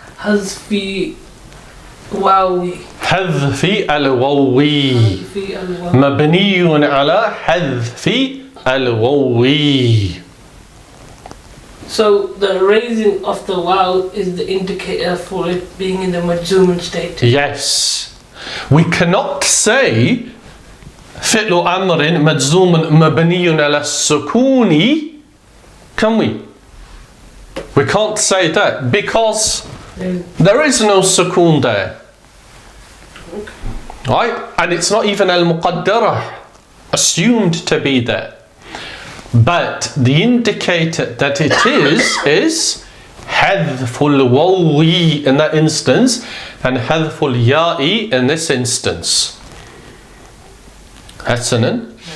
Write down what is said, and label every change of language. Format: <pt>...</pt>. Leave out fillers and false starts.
<ar>حذف واوي. حذف الواوي. حذف الواو. مبني على حذف الواوي.</ar> <en>So the raising of the wow is the indicator for it being in the majzumun state. Yes. We cannot say</en> <ar>فعل أمر مجزوم مبني على السكون,</ar> <en>can we? We can't say that because there is no sukoon there. Right? And it's not even al-muqaddarah, assumed to be there. But the indicator that it is hadful wawi in that instance and hadful ya'i in this instance. Hasanan.</en>